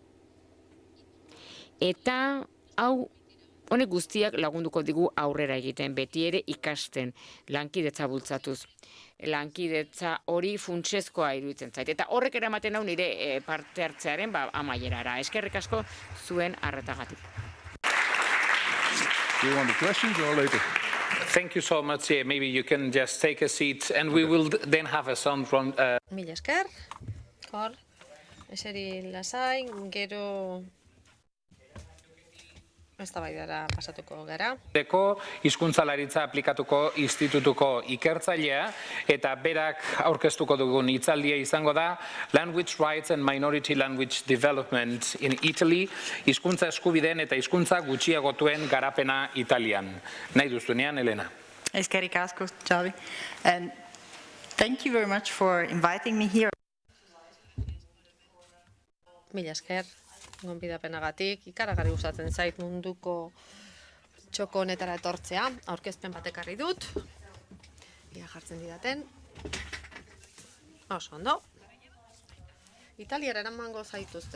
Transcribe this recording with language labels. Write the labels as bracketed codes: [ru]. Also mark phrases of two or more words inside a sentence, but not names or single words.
[eu] Eta hau honek guztiak lagunduko digu aurrera egiten, beti ere ikasten, lankidetza bultzatuz. Lankidetza hori funtsezkoa iruditzen zait. Eta horrek eramaten hau nire parte hartzearen amaierara. Eskerrik asko zuen arretagatik. [en] Do you want the questions or later? Thank you so much. Maybe you can just take a seat and we will then have a sound from... [eu] Mila esker, hor, eseri lasai, gero eztabaidara pasatuko gara. Hizkuntzalaritza aplikatuko institutuko ikertzailea eta berak aurkeztuko dugun hitzaldia izango da Language Rights and Minority Language Development in Italy, hizkuntza eskubideen eta hizkuntza gutxiagotuen garapena Italian. Nahi duzunean, Elena. Eskerrik asko, Xavi. [en] And thank you very much for inviting me here. [eu] Mila esker. Gonbidapenagatik, ikaragarri gustatzen zait munduko txoko honetara etortzea, aurkezpen batekarri dut. Ia jartzen didaten. Oso ondo. Italiara eramango zaituzte.